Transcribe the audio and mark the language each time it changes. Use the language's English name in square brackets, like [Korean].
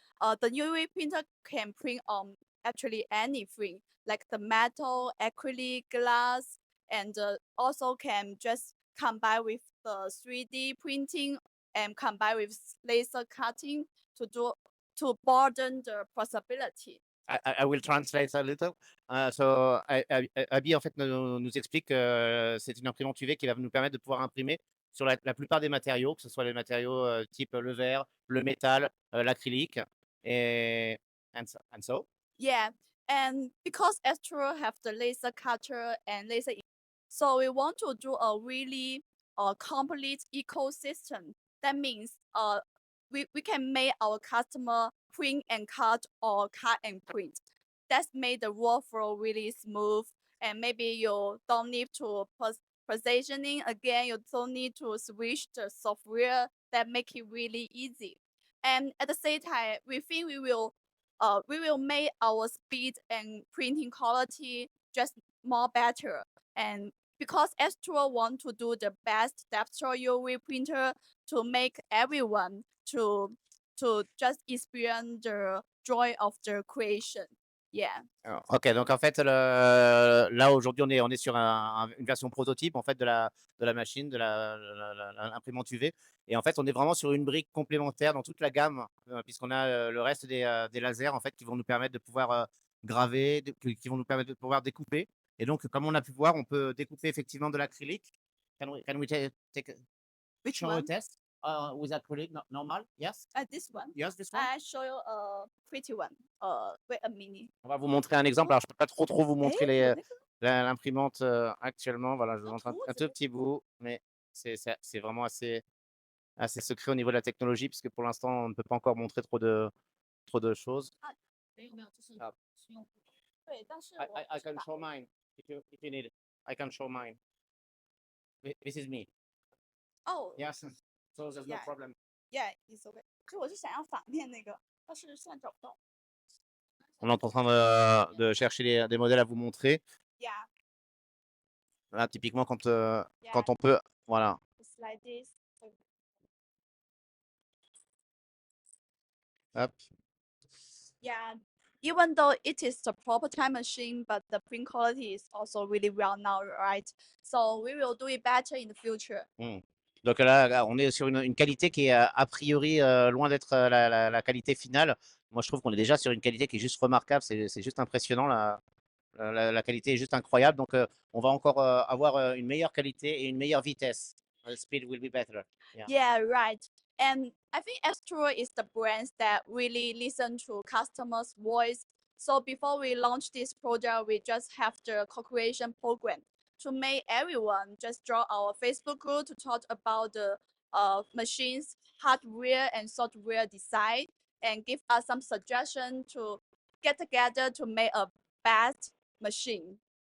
[English] The UV printer can print on actually anything like the metal, acrylic, glass, and also can just combine with the 3D printing and combine with laser cutting to broaden the possibility. I will translate a little. [French] Abby, en fait, nous explique que c'est une imprimante UV qui va nous permettre de pouvoir imprimer sur la plupart des matériaux, que ce soit les matériaux type le verre, le métal, l'acrylique. [English] And so? Yeah, and because Astro have the laser cutter and so we want to do a really complete ecosystem. That means we can make our customer print and cut or cut and print. That's made the workflow really smooth, and maybe you don't need to positioning again. You don't need to switch the software. That make it really easy. And at the same time, we think we will make our speed and printing quality just more better. And because Astro want to do the best Depstro UV printer to make everyone to just experience the joy of the creation. Yeah. [French] Alors, ok, donc en fait, là aujourd'hui, on est sur une version prototype en fait de la machine, de l'imprimante UV. Et en fait, on est vraiment sur une brique complémentaire dans toute la gamme, puisqu'on a le reste des lasers en fait qui vont nous permettre de pouvoir graver, qui vont nous permettre de pouvoir découper. Et donc, comme on a pu voir, on peut découper effectivement de l'acrylique. [English] Can we take Which show a one? test with acrylic normal? Yes? This one. Yes, this one? I show you a pretty one. Wait a minute. [French] On va vous montrer un exemple. Alors, je peux pas trop vous montrer Eh, L'imprimante actuellement, voilà, je vous montre un tout petit bout, mais c'est vraiment assez secret au niveau de la technologie, puisque pour l'instant, on ne peut pas encore montrer trop de choses. [Chinese] 没有没有，就是好使用不同。对，但是 [English] I can show mine if you need it. I can show mine. This is me. 哦 Yes. So there's no Yeah. problem. Yeah, it's okay。 [Chinese] 其实我是想要反面那个，但是现在找不到。 [French] On est en train de chercher des modèles à vous montrer. [English] Yeah, [French] Là, typiquement, [English] yeah, [French] quand on peut, voilà. [English] it's like this. Hop. Yeah, even though it is the proper time machine, but the print quality is also really well now, right? So we will do it better in the future. [French] Donc là, on est sur une qualité qui est a priori loin d'être la qualité finale. Moi, je trouve qu'on est déjà sur une qualité qui est juste remarquable. C'est juste impressionnant. La qualité est juste incroyable. Donc, on va encore avoir une meilleure qualité et une meilleure vitesse. [English] The speed will be better. Yeah, right. And I think Astro is the brand that really listen to customers' voice. So before we launch this project, we just have the co-creation program to make everyone just draw our Facebook group to talk about the machines, hardware and software design, and give us some suggestion to get together to make a best machine.